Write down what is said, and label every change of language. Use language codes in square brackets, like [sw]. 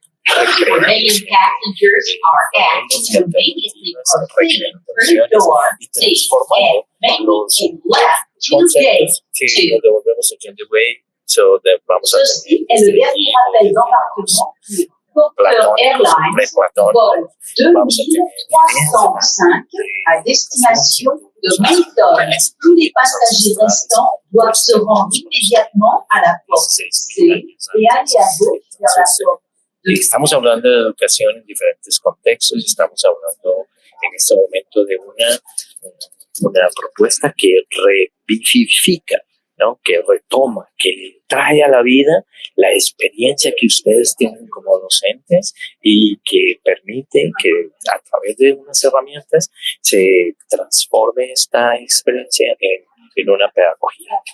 [en] Remaining passengers are asked to immediately proceed through door C and making a left to gate 2. [es] Lo devolvemos en [en] the way, so [es] vamos a [fr] Ceci est le dernier appel d'embarquement du Porter Airlines vol 2305 à destination de Moncton. Tous les passagers restants doivent se rendre immédiatement à la porte C et aller à gauche vers la porte. [es] Estamos hablando de educación en diferentes contextos, estamos hablando en este momento de una propuesta que revivifica, ¿no? Que retoma, que trae a la vida la experiencia que ustedes tienen como docentes y que permite que a través de unas herramientas se transforme esta experiencia en una pedagogía.